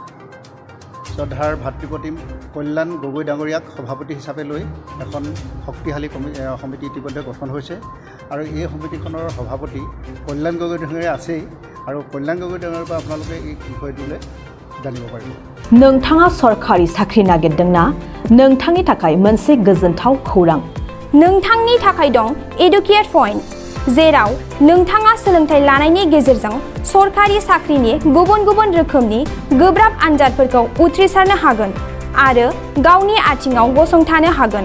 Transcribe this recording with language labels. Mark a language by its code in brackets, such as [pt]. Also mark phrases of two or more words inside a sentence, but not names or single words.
[as] শ্ৰদ্ধাৰ ভাতৃপ্ৰতিম কল্যাণ গগৈ ডাঙৰীয়াক সভাপতি হিচাপে লৈ এখন শক্তিশালী সমিতি ইতিমধ্যে গঠন হৈছে আৰু এই সমিতিখনৰ সভাপতি কল্যাণ গগৈ ডাঙৰীয়া আছেই আৰু কল্যাণ গগৈ ডাঙৰীয়াৰ পৰা আপোনালোকে এই বিষয়টোলৈ জানিব পাৰিব। [brx] नोंथाङा सरखारि साख्रि नागिरदोंना? नोंथांनि थाखाय मोनसे गोजोनथाव खौरां। नोंथांनि थाखाय दं एडुकेट पॉइंट, जेराव नोंथाङा सोलोंथाइ लानायनि गेजेरजों सरखारि साख्रिनि गुबुन-गुबुन रोखोमनि गोब्राब आनजादफोरखौ उथ्रिसारनो हागोन आरो गावनि आथिङाव गसंथानो हागोन।